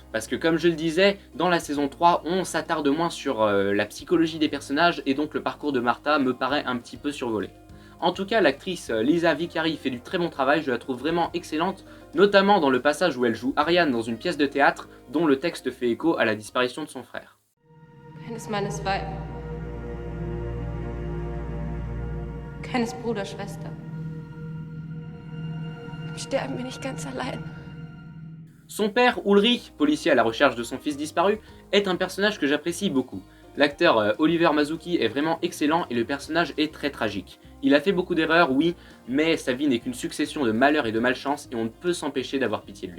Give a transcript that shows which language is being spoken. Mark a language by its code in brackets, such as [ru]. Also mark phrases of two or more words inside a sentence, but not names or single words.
[fr] Parce que comme je le disais, dans la saison 3, on s'attarde moins sur la psychologie des personnages, et donc le parcours de Martha me paraît un petit peu survolé. En tout cas, l'actrice Lisa Vicari fait du très bon travail, je la trouve vraiment excellente, notamment dans le passage où elle joue Ariane dans une pièce de théâtre dont le texte fait écho à la disparition de son frère. [de] Keines Mannes Weib. Keines Bruder, Schwester. Im Sterben bin ich ganz allein. [fr] Son père, Ulrich, policier à la recherche de son fils disparu, est un personnage que j'apprécie beaucoup. L'acteur Oliver Masucci est vraiment excellent et le personnage est très tragique. Il a fait beaucoup d'erreurs, oui, mais sa vie n'est qu'une succession de malheurs et de malchance et on ne peut s'empêcher d'avoir pitié de lui.